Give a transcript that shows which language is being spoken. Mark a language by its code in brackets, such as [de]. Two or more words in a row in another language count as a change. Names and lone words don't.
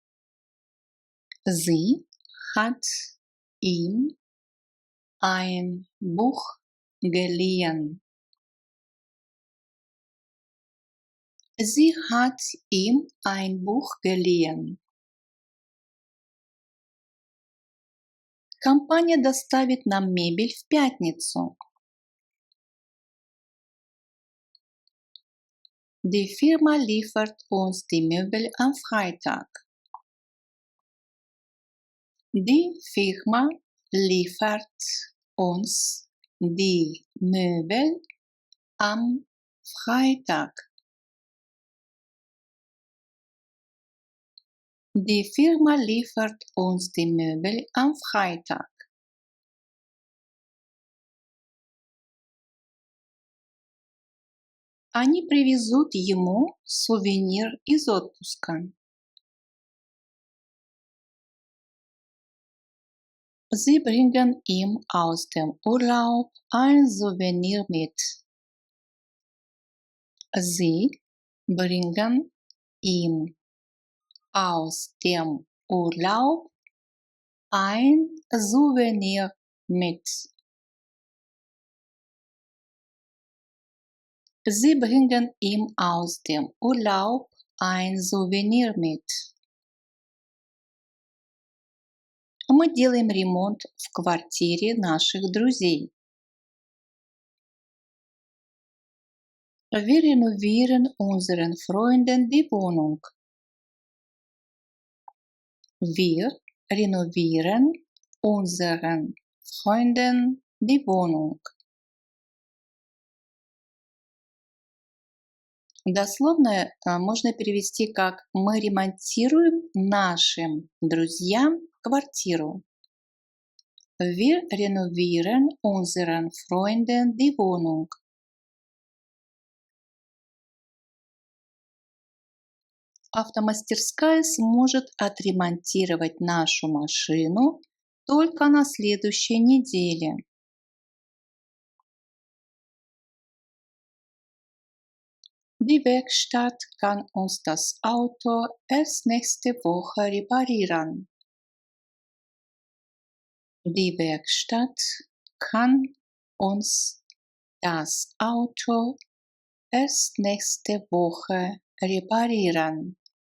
[de] Sie hat ihm ein Buch geliehen. Sie hat ihm ein Buch geliehen. [ru] Компания доставит нам мебель в пятницу. [de] Die Firma liefert uns die Möbel am Freitag. Die Firma liefert uns die Möbel am Freitag. Die Firma liefert uns die Möbel am Freitag. [ru] Они привезут ему сувенир из отпуска. [de] Sie bringen ihm aus dem Urlaub ein Souvenir mit. Sie bringen ihm aus dem Urlaub ein Souvenir mit. Sie bringen ihm aus dem Urlaub ein Souvenir mit. [ru] Мы делаем ремонт в квартире наших друзей. [de] Wir renovieren unseren Freunden die Wohnung. Wir renovieren unseren Freunden die Wohnung. [ru] Дословно можно перевести как «Мы ремонтируем нашим друзьям квартиру». [de] Wir renovieren unseren Freunden die Wohnung. [ru] Автомастерская сможет отремонтировать нашу машину только на следующей неделе. [de] Die Werkstatt kann uns das Auto erst nächste Woche reparieren. Die Werkstatt kann uns das Auto erst nächste Woche reparieren.